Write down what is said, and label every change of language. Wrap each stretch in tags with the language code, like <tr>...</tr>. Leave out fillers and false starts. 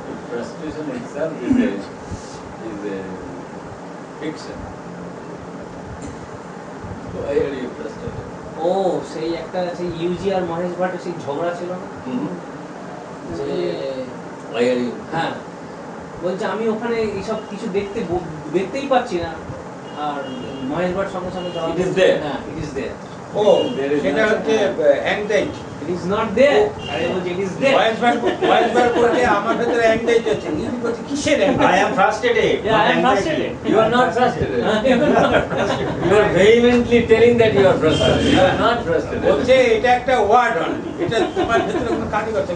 <en>Frustration itself is a fiction. Why are you frustrated?</en> <bn>ও সেই একটা সেই ইউজি আর মহেশ ভাটের সেই ঝগড়া ছিল না যে</bn> <en>Why are you?</en> <bn>হ্যাঁ বলছে আমি ওখানে এইসব কিছু দেখতেই পাচ্ছি না, আর মহেশ ভাট সঙ্গে সঙ্গে জবাব</bn> <en>It is there. হ্যাঁ it is there,</en> <bn>ও সেটা হচ্ছে anxiety.</bn> <en>it is not there,</en> <bn>আরে বলছে</bn> <en>It is there.</en> <bn>ভয়েসবার বলতে আমার ভেতরে অ্যাংজাইটি আছে। ইনি বলছে কিসের</bn> <en>I</en> <bn>anxiety?</bn> <en>am frustrated. Yeah, I am frustrated. You are not frustrated. You are vehemently telling that you are frustrated. You are not frustrated.</en> <bn>বলছে এটা একটা ওয়ার্ড অনলি, এটা তোমার ভেতরে কোনো কাজই করছে।</bn>